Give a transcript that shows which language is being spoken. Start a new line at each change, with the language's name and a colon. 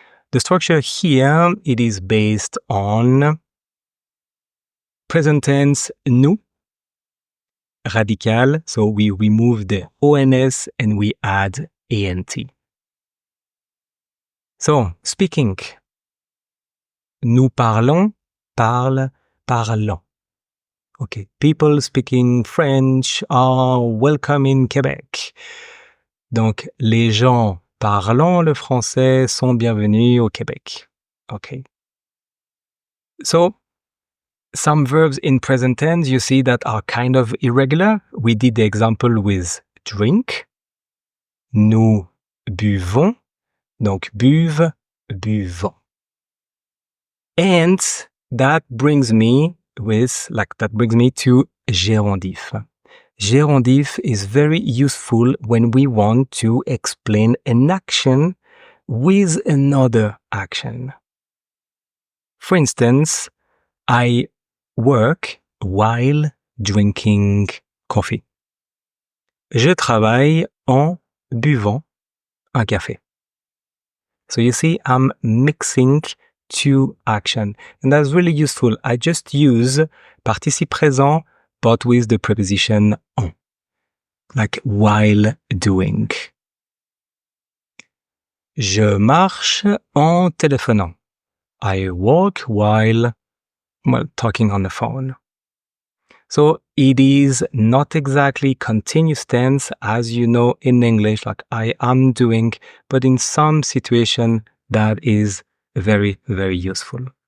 English: The structure here, it is based on present tense nous, radical, so we remove the ONS and we add ANT. So, speaking.
French: Nous parlons, parle, parlant.
English: Okay, people speaking French are welcome in Québec.
French: Donc, les gens parlant le français sont bienvenus au Québec.
English: Okay. So, some verbs in present tense you see that are kind of irregular. We did the example with drink.
French: Nous buvons. Donc, buve, buvons.
English: And that brings me to gérondif. Gérondif is very useful when we want to explain an action with another action. For instance, I work while drinking coffee.
French: Je travaille en buvant un café.
English: So you see, I'm mixing two actions, and that's really useful. I just use participe présent but with the preposition en, like while doing.
French: Je marche en téléphonant.
English: I walk while talking on the phone. So it is not exactly continuous tense, as you know in English, like I am doing, but in some situation that is very, very useful.